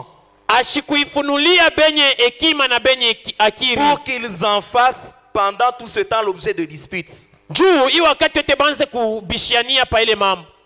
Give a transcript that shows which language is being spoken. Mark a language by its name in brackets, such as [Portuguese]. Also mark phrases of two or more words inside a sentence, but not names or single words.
[Swahili] Ashikuifunulia benye hekima na benye akili. [French] pour qu'ils en fassent pendant tout ce temps l'objet de disputes. [Swahili] Juu hii wakati yote banze kubishiania pa ile mambo.